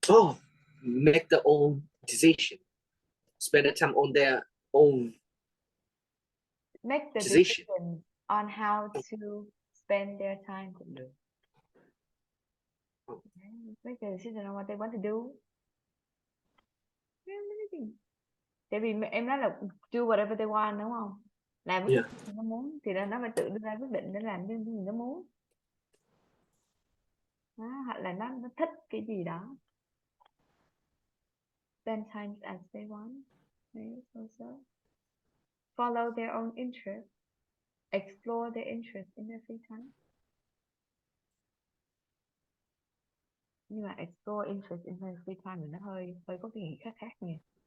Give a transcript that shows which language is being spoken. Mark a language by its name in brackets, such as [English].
[English] Oh, make their own decision. Spend the time on their own Make the decision. decision on how to spend their time [Vietnamese] cũng được. [English] Make the decision on what they want to do. [Vietnamese] Tại vì em nói là [English] do whatever they want [Vietnamese] đúng không? Làm cái gì nó muốn thì nó phải tự đưa ra quyết định để làm cái gì nó muốn. Đó, hoặc là nó thích cái gì đó. [English] Spend time as they want. Also. Follow their own interest. Explore their interest in their free time. [Vietnamese] Nhưng mà [English] explore interest in their free time [Vietnamese] thì nó hơi có cái nghĩa khác khác nha.